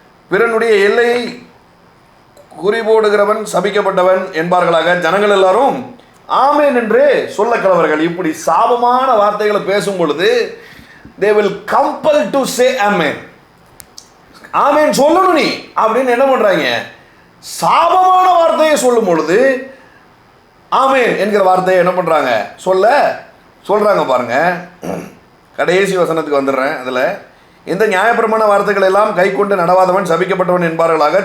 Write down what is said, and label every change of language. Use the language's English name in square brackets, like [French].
[Tamil] பிறனுடைய எல்லையை குறிபோடுகிறவன் சபிக்கப்பட்டவன் என்பார்களாக. ஜனங்கள் எல்லாரும் ஆமேன் என்று சொல்ல கடவர்கள். இப்படி சாபமான வார்த்தைகளை பேசும் பொழுது [English] they will compel to say amen. [Tamil] ஆமேன் சொல்லணும் நீ அப்படின்னு என்ன பண்றாங்க? சாபமான வார்த்தையை சொல்லும் பொழுது ஆமேன் என்கிற வார்த்தையை என்ன பண்றாங்க? சொல்றாங்க பாருங்க. கடைசி வசனத்துக்கு வந்துடுறேன். அதுல இந்த நியாயப்பிரமாண வார்த்தைகள் எல்லாம் கை கொண்டு நடவாதவன் சபிக்கப்பட்டவன் என்பார்களாக.